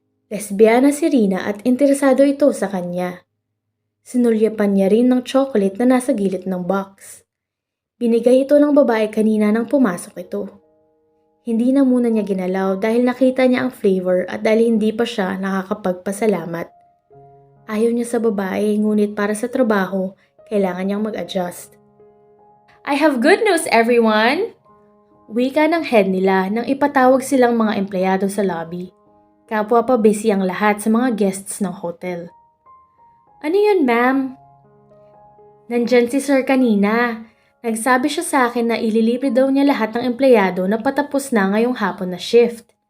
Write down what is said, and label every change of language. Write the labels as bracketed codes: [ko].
[tl] Lesbiana si Rina at interesado ito sa kanya. Sinulyapan niya rin ng chocolate na nasa gilid ng box. Binigay ito ng babae kanina nang pumasok ito. Hindi na muna niya ginalaw dahil nakita niya ang flavor at dahil hindi pa siya nakakapagpasalamat. Ayaw niya sa babae ngunit para sa trabaho, kailangan niyang mag-adjust. [en] I have good news everyone! [tl] Wika ng head nila nang ipatawag silang mga empleyado sa lobby. Kapwa pa busy ang lahat sa mga guests ng hotel. Ano yun, ma'am? Nandyan si sir kanina. Nagsabi siya sa akin na ililibre daw niya lahat ng empleyado na patapos na ngayong hapon na shift.